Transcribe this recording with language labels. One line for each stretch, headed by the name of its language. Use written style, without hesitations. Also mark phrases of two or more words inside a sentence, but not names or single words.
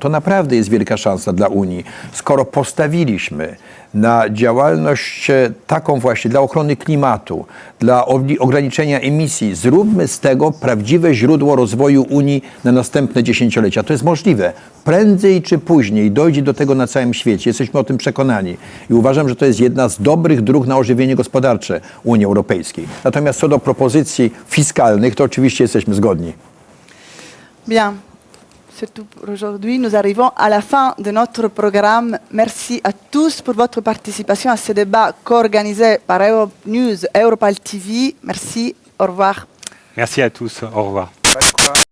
Polish: To naprawdę jest wielka szansa dla Unii. Skoro postawiliśmy na działalność taką właśnie dla ochrony klimatu, dla ograniczenia emisji, zróbmy z tego prawdziwe źródło rozwoju Unii na następne dziesięciolecia. To jest możliwe. Prędzej czy później dojdzie do tego na całym świecie. Jesteśmy o tym przekonani. I uważam, że to jest jedna z dobrych dróg na ożywienie gospodarcze Unii Europejskiej. Natomiast co do propozycji fiskalnych, to oczywiście jesteśmy zgodni.
French: Bien. C'est tout pour aujourd'hui. Nous arrivons à la fin de notre programme. Merci à tous pour votre participation à ce débat co-organisé par Europe News et Europal TV. Merci. Au revoir. Merci à tous. Au revoir.